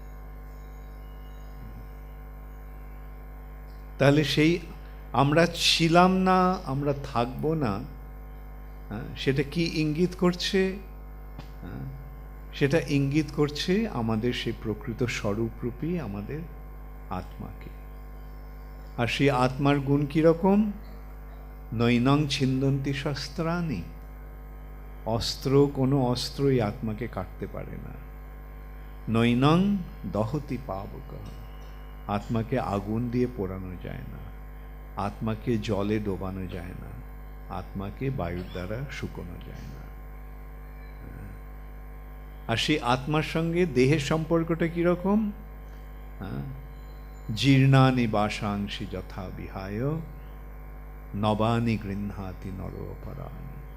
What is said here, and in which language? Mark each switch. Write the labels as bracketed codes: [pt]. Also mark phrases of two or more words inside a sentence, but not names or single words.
[bn] তাহলে সেই আমরা ছিলাম না, আমরা থাকব না, সেটা কি ইঙ্গিত করছে? সেটা ইঙ্গিত করছে আমাদের সেই প্রকৃত স্বরূপরূপী আমাদের আত্মাকে। আর সেই আত্মার গুণ কিরকম? [sa] নৈনং ছিন্দন্তি শস্ত্রাণি। [bn] কোনো অস্ত্রই আত্মাকে কাটতে পারে না। [sa] নৈনং দহতি পাবক। [bn] আত্মাকে আগুন দিয়ে পোড়ানো যায় না, আত্মাকে জলে ডোবানো যায় না, আত্মাকে বায়ুর দ্বারা শুকোনো যায় না। আর সেই আত্মার সঙ্গে দেহের সম্পর্কটা কিরকম? [sa] জীর্ণানি বাসাংশি যথা বিহায় নবানি গৃহ্ণাতি নর অপরাণি।